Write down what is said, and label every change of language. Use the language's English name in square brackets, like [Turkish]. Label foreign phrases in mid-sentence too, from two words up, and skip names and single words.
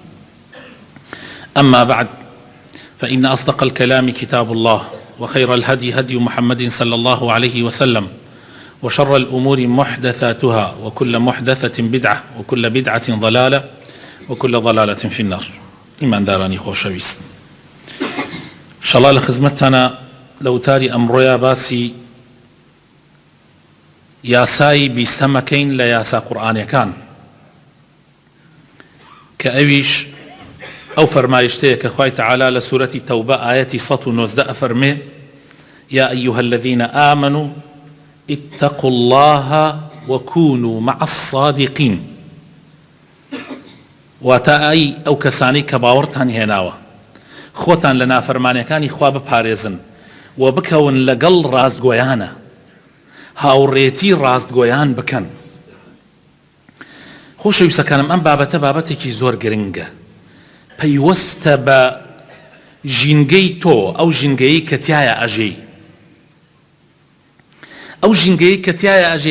[Arabic] أما بعد، فإن أصدق الكلام كتاب الله، وخير الهدي هدي محمد صلى الله عليه وسلم، وشر الأمور محدثاتها، وكل محدثة بدعة، وكل بدعة ضلالة، وكل ضلالة في النار. [Central Kurdish] إيمان داراني خوشويست، شڵا لە خزمەتتانە لەوتاری ئەمڕۆیە باسی یاسای بیستەمەکەین لە یاسا قورئانیەکان، کە ئەویش ئەو فەرمایشتەیە کە خوای تەعالا لە سوورەتی تەوبە ئایەتی 119 ئەفەرمێ: [Arabic] یا ئەیها الذین آمنوا اتقوا الله وكونوا مع الصادقين. [Central Kurdish] واتە ئەی ئەو کەسانەی کە باوەڕتان هێناوە خۆتان لە نافەرمانیەکانی خوا بپارێزن و بکەون لەگەڵ ڕاستگۆیانە، هاوڕێتی ڕاستگۆیان بکەن. خۆشەویستەکانم، ئەم بابەتە بابەتێکی زۆر گرنگە، پەیوەستە بە ژینگەی تۆ، ئەو ژینگەیی کە تایە ئەژەی، ئەو ژینگەیی کە تایە ئەژەی.